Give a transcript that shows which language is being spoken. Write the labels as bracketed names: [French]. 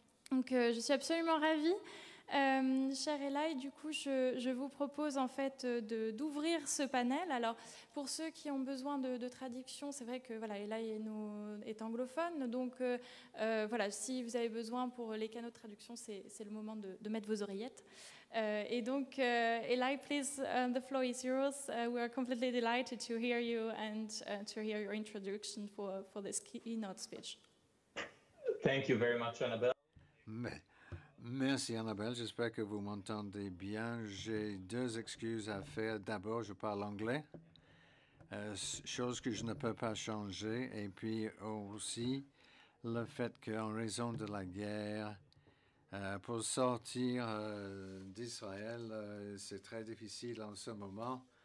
[French] Donc je suis absolument ravie. Cher Eli, du coup, je vous propose en fait d'ouvrir ce panel. Alors, pour ceux qui ont besoin de traduction, c'est vrai que voilà, Eli est anglophone, donc voilà, si vous avez besoin pour les canaux de traduction, c'est le moment de mettre vos oreillettes. Et donc, [English] Eli, please, the floor is yours. We are completely delighted to hear you and to hear your introduction for this keynote speech. Thank you very much, Annabelle. [French] Merci Annabelle, j'espère que vous m'entendez bien. J'ai deux excuses à faire. D'abord, je parle anglais, chose que je ne peux pas changer. Et puis aussi, le fait qu'en raison de la guerre, pour sortir d'Israël, c'est très difficile en ce moment.